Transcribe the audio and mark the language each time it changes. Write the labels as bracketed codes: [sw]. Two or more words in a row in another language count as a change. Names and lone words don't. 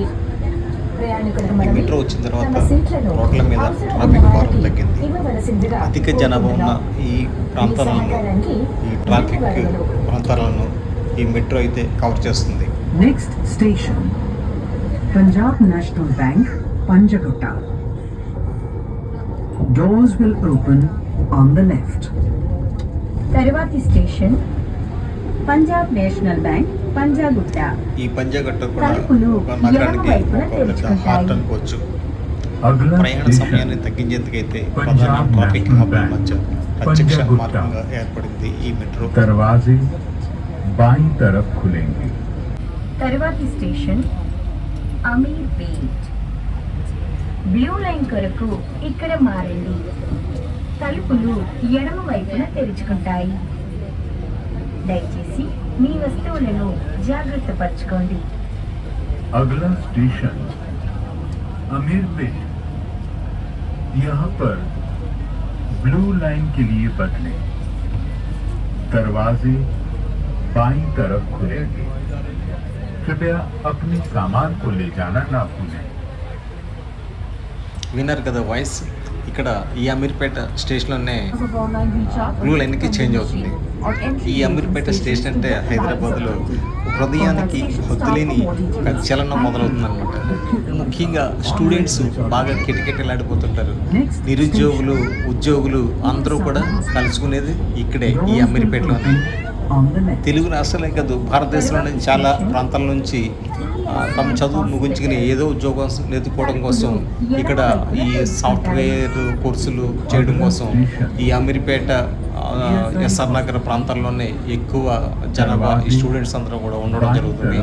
[te] ఈ మెట్రో వచ్చిన తర్వాత రోడ్ల మీద ట్రాఫిక్ భారం తగ్గింది. అధిక జనాభా ఉన్న ఈ ప్రాంతాలను, ఈ ట్రాఫిక్ ప్రాంతాలను ఈ మెట్రో అయితే కవర్ చేస్తుంది. [en] next station [te] పంజాబ్ నేషనల్ బ్యాంక్, పంజగుట్ట. [en] Doors will open on the left. [te] తరువాతి స్టేషన్ పంజాబ్ నేషనల్ బ్యాంక్, పంజాగుట్ట. ఈ పంజాగుట్ట కూడా ఒక నగరానికి ఒక పెద్ద హార్ట్ అనుకోవచ్చు. ప్రయాణ సమయాన్ని తగ్గించేందుకైతే ప్రధాన [en] traffic hubs [te] మధ్య ప్రత్యక్ష पंजागुट्टा। మార్గంగా ఏర్పడింది ఈ మెట్రో. [hi] दरवाजे बाईं तरफ खुलेंगे। [te] తరువాతి స్టేషన్ అమీర్పేట్. బ్లూ లైన్ కొరకు ఇక్కడ మారండి. తలుపులు ఎడమ వైపున తెరుచుకుంటాయి. దయచేసి మీ వస్తువులను జాగ్రత్త పరచుకోండి. [hi] अगला स्टेशन अमीरपेट। यहाँ पर ब्लू लाइन के लिए बदलें। दरवाजे बाईं तरफ खुलेंगे। कृपया अपने सामान को ले जाना ना भूलें। [te] విన్నారు కదా వాయిస్. ఇక్కడ ఈ అమీర్పేట స్టేషన్లోనే బ్లూ లైన్కి చేంజ్ అవుతుంది. ఈ అమీర్పేట స్టేషన్ అంటే హైదరాబాద్లో హృదయానికి హద్దులేని ఒక చలనం మొదలవుతుందన్నమాట. ముఖ్యంగా స్టూడెంట్స్ బాగా కిటకిటలాడిపోతుంటారు. నిరుద్యోగులు, ఉద్యోగులు అందరూ కూడా కలుసుకునేది ఇక్కడే, ఈ అమీర్పేటలోనే. [en] On the left. [te] తెలుగు రాష్ట్రాలే కాదు, భారతదేశంలోని చాలా ప్రాంతాల నుంచి తమ చదువు ముగించుకుని ఏదో ఉద్యోగం వెతుక్కోవడం కోసం ఇక్కడ ఈ [en] software courses [te] చేయడం కోసం ఈ అమీర్పేట, ఎస్ఆర్ నగర్ ప్రాంతాల్లోనే ఎక్కువ జనాభా ఈ స్టూడెంట్స్ అందరూ కూడా ఉండడం జరుగుతుంది.